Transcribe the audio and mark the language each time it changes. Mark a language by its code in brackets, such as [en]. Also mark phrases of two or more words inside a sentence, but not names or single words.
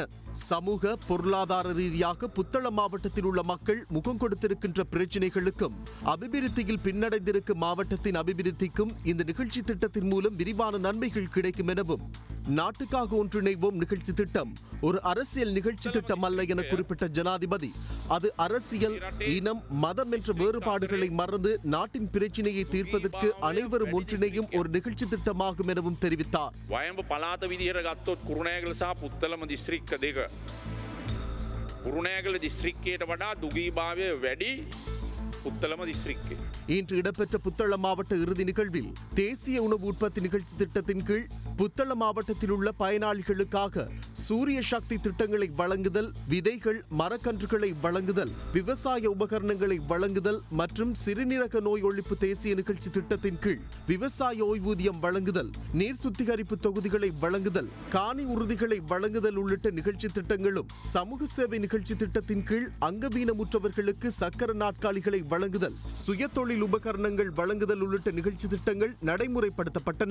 [ta] சமூக பொருளாதார ரீதியாக புத்தளம் மாவட்டத்தில் உள்ள மக்கள் முகம் கொடுத்திருக்கின்ற பிரச்சினைகளுக்கும் அபிவிருத்தியில் பின்னடைந்திருக்கும் மாவட்டத்தின் அபிவிருத்திக்கும் இந்த நிகழ்ச்சி திட்டத்தின் மூலம் விரிவான நன்மைகள் கிடைக்கும் எனவும் நாட்டுக்காக ஒன்றிணைவோம் நிகழ்ச்சி திட்டம் ஒரு அரசியல் நிகழ்ச்சி திட்டம் அல்ல என குறிப்பிட்ட ஜனாதிபதி, அது அரசியல், இனம், மதம் என்ற வேறுபாடுகளை மறந்து நாட்டின் பிரச்சினையை தீர்ப்பதற்கு அனைவரும் ஒன்றிணையும் ஒரு நிகழ்ச்சி திட்டமாகும் எனவும் தெரிவித்தார். [si] වයඹ පළාත විදිහට ගත්තොත් කුරුණෑගල සහ පුත්තලම දිස්ත්‍රික්ක දෙක කුරුණෑගල දිස්ත්‍රික්කයට වඩා දුගීභාවය වැඩි புத்தளம் டிஸ்ட்ரிக்ட். [ta] இன்று இடம்பெற்ற புத்தளம் மாவட்ட இறுதி நிகழ்வில் தேசிய உணவு உற்பத்தி நிகழ்ச்சி திட்டத்தின் கீழ் புத்தளம் மாவட்டத்தில் உள்ள பயனாளிகளுக்காக சூரிய சக்தி திட்டங்களை வழங்குதல், விதைகள், மரக்கன்றுகளை வழங்குதல், விவசாய உபகரணங்களை வழங்குதல் மற்றும் சிறுநீரக நோய் ஒழிப்பு தேசிய நிகழ்ச்சி திட்டத்தின் கீழ் விவசாய ஓய்வூதியம் வழங்குதல், நீர் சுத்திகரிப்பு தொகுதிகளை வழங்குதல், காணி உறுதிகளை வழங்குதல் உள்ளிட்ட நிகழ்ச்சி திட்டங்களும், சமூக சேவை நிகழ்ச்சி திட்டத்தின் கீழ் அங்கவீனமுற்றவர்களுக்கு சக்கர நாட்காலிகளை வழங்குதல், சுய தொழில் உபகரணங்கள் வழங்குதல் உள்ளிட்ட நிகழ்ச்சி திட்டங்கள் நடைமுறைப்படுத்தப்பட்டன.